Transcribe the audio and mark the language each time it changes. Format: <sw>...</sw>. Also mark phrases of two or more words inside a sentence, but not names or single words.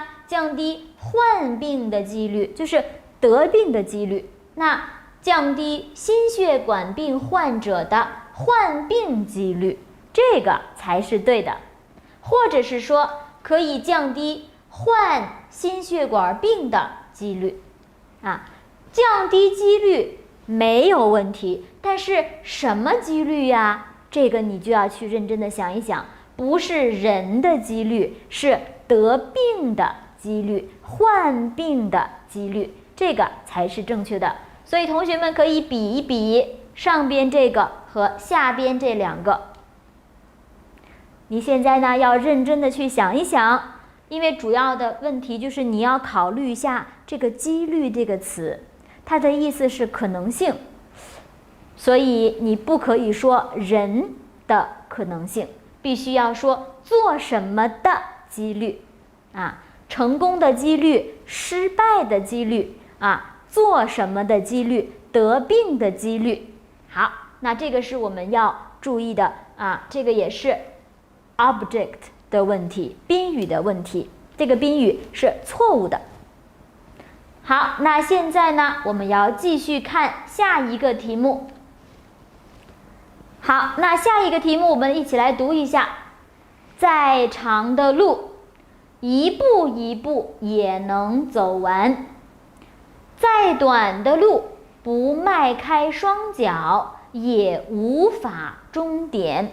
<zh>降低患病的幾率，就是得病的幾率。那降低心血管病患者的患病幾率，這個才是對的。或者是說，可以降低患心血管病的幾率啊，降低幾率沒有問題，但是什麼幾率呀？這個你就要去認真的想一想，不是人的幾率，是得病的幾率，患病的幾率，這個才是正確的。所以同學們可以比一比上邊這個和下邊這兩個。你現在呢要認真的去想一想，因為主要的問題就是你要考慮一下這個幾率這個詞，它的意思是可能性。所以你不可以說人的可能性，必須要說做什麼的幾率啊，成功的幾率，失敗的幾率啊，做什麼的幾率，得病的幾率。好，那這個是我們要注意的啊，這個也是 object 的問題，賓語的問題，這個賓語是錯誤的。好，那現在呢，我們要繼續看下一個題目。好，那下一個題目我們一起來讀一下。再長的路，一步一步也能走完；再短的路，不邁開雙腳也無法終點。</zh>